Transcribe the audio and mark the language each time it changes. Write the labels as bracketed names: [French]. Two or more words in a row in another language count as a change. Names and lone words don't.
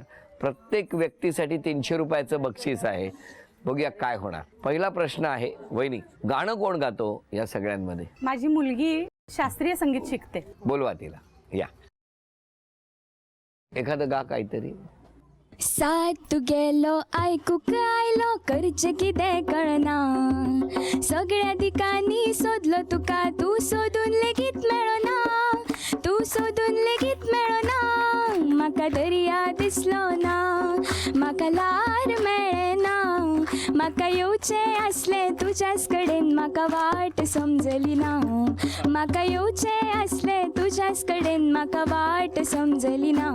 [Marathi] प्रत्येक व्यक्तीसाठी 300 रुपयाचं बक्षीस आहे. बघूया काय होणार. पहिला प्रश्न आहे, वहिनी, गाणं कोण गातो या सगळ्यांमध्ये? माझी मुलगी शास्त्रीय संगीत शिकते. बोलवा तिला. या, एखादं गा काहीतरी. [Konkani] साथ गेलो ऐकूक आयलो करचे कितें कळना, सगळ्या दिकांनी सोदलो तुका तू सोदून लेगीत मेळना, तू सोदून लेगीत मेळना. म्हाका दर्या दिसलो ना, म्हाका लार मेळना, म्हाका येवचे आसले तुज्याच कडेन म्हाका वाट समजली ना, म्हाका येवचे आसले तुज्याच कडेन म्हाका वाट समजली ना.